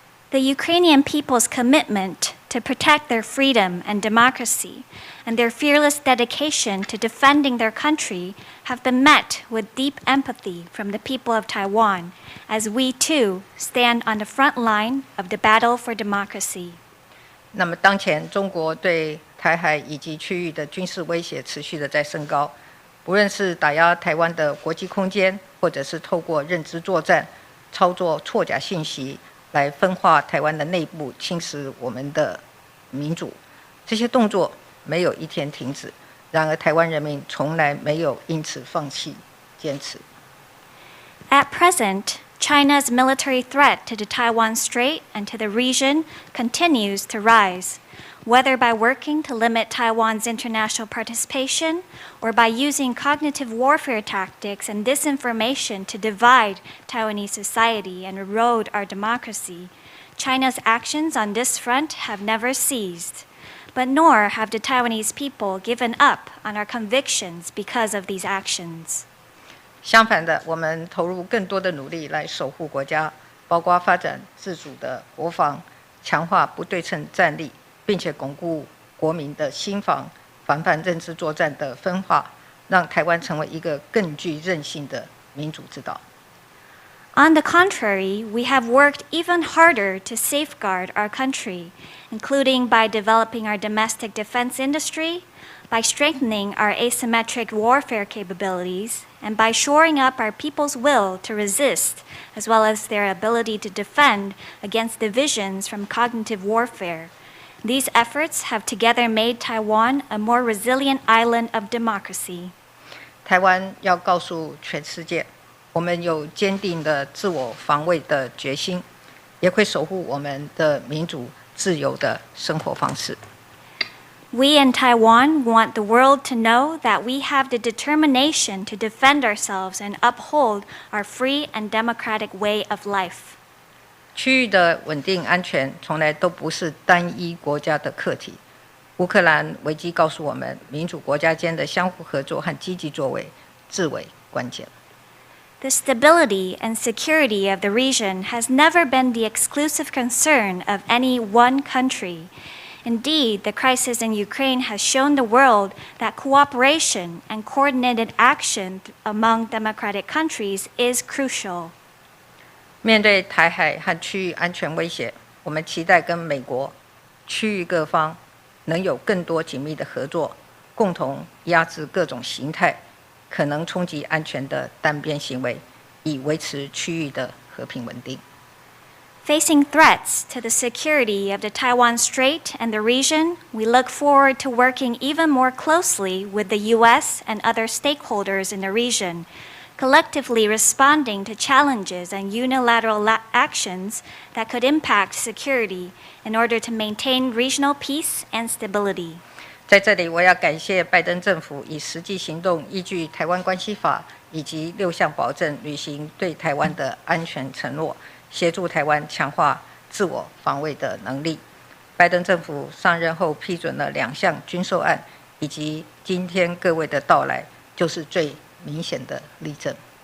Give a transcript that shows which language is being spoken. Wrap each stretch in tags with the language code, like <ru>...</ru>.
<en>The Ukrainian people's commitment to protect their freedom and democracy and their fearless dedication to defending their country have been met with deep empathy from the people of Taiwan, as we too stand on the front line of the battle for democracy.</en> <zh>那么，当前中国对台海以及区域的军事威胁持续的在升高，不论是打压台湾的国际空间，或者是透过认知作战、操作错假信息来分化台湾的内部，侵蚀我们的民主，这些动作没有一天停止。然而，台湾人民从来没有因此放弃坚持。</zh> <en>At present, China's military threat to the Taiwan Strait and to the region continues to rise, whether by working to limit Taiwan's international participation or by using cognitive warfare tactics and disinformation to divide Taiwanese society and erode our democracy. China's actions on this front have never ceased, but nor have the Taiwanese people given up on our convictions because of these actions.</en> <zh>相反的，我们投入更多的努力来守护国家，包括发展自主的国防，强化不对称战力，并且巩固国民的心防，防范认知作战的分化，让台湾成为一个更具韧性的民主之岛。</zh> <en>On the contrary, we have worked even harder to safeguard our country, including by developing our domestic defense industry, by strengthening our asymmetric warfare capabilities, and by shoring up our people's will to resist, as well as their ability to defend against divisions from cognitive warfare. These efforts have together made Taiwan a more resilient island of democracy.</en> <zh>台湾要告诉全世界，我们有坚定的自我防卫的决心，也会守护我们的民主自由的生活方式。</zh> <en>We in Taiwan want the world to know that we have the determination to defend ourselves and uphold our free and democratic way of life.</en> <zh>区域的稳定安全从来都不是单一国家的课题。乌克兰危机告诉我们，民主国家间的相互合作和积极作为至为关键。</zh> <en>The stability and security of the region has never been the exclusive concern of any one country. Indeed, the crisis in Ukraine has shown the world that cooperation and coordinated action among democratic countries is crucial.</en> <zh>面对台海和区域安全威胁，我们期待跟美国、区域各方能有更多紧密的合作，共同压制各种形态可能冲击安全的单边行为，以维持区域的和平稳定。</zh> <en>Facing threats to the security of the Taiwan Strait and the region, we look forward to working even more closely with the U.S. and other stakeholders in the region, collectively responding to challenges and unilateral actions that could impact security in order to maintain regional peace and stability.</en> <zh>在这里，我要感谢拜登政府以实际行动依据《台湾关系法》以及6项保证履行对台湾的安全承诺，协助台湾强化自我防卫的能力。拜登政府上任后批准了2项军售案，以及今天各位的到来，就是最明显的例证。</zh>